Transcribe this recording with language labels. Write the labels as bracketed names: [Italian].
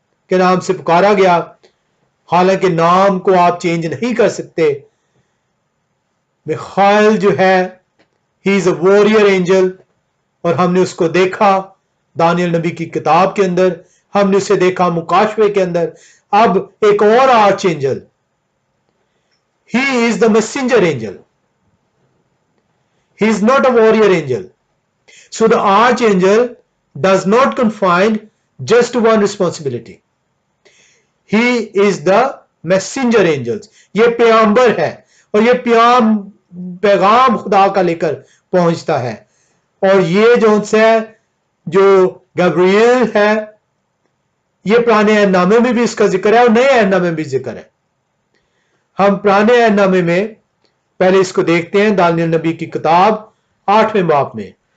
[Urdu] کے نام سے پکارا گیا، حالانکہ نام کو آپ چینج نہیں کر سکتے۔ میخائیل جو ہے [English] he is a warrior angel, [Urdu] اور ہم نے اس کو دیکھا دانیل نبی کی کتاب کے اندر، ہم نے اسے دیکھا مکاشفے کے اندر۔ اب ایک اور arch Angel, [English] He is the messenger angel, he is not a warrior angel. So the archangel does not confine just to one responsibility. He is the messenger angels. [Urdu] یہ پیغمبر ہے اور یہ پیغام خدا کا لے کر پہنچتا ہے، اور یہ جو گبریل ہے، یہ پرانے عہد نامے میں بھی اس کا ذکر ہے اور نئے عہد نامے میں بھی ذکر ہے۔ ہم پرانے عہد نامے میں پہلے اس کو دیکھتے ہیں، دانیل نبی کی کتاب 8ویں باب میں۔